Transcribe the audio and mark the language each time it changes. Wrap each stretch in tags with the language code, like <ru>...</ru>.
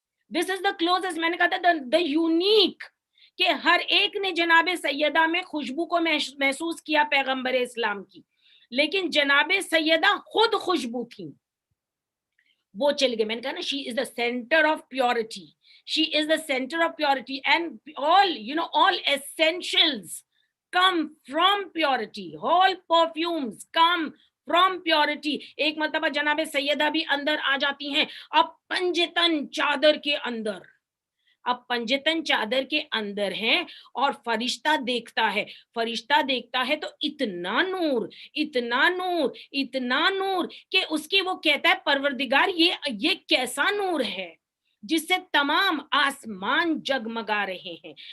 <en>This is the closest.</en> <ur>میں نے کہا تھا</ur> <en>the unique</en> <ur>کہ ہر ایک نے جناب سیدہ میں خوشبو کو محسوس کیا پیغمبر اسلام کی، لیکن جناب سیدہ خود خوشبو تھی. وہ چل گئے. میں نے کہا نا</ur> <en>she is the center of purity. She is the center of purity and all essentials come from purity. All perfumes come from purity.</en> <ur>ایک مرتبہ جناب سیدہ بھی اندر آ جاتی ہیں، اب پنجتن چادر کے اندر، اب پنجتن چادر کے اندر ہیں اور فرشتہ دیکھتا ہے. فرشتہ دیکھتا ہے تو اتنا نور، اتنا نور، اتنا نور کہ اس کی وہ کہتا ہے پروردگار یہ کیسا نور ہے جس سے تمام آسمان جگمگا رہے ہیں.</ur>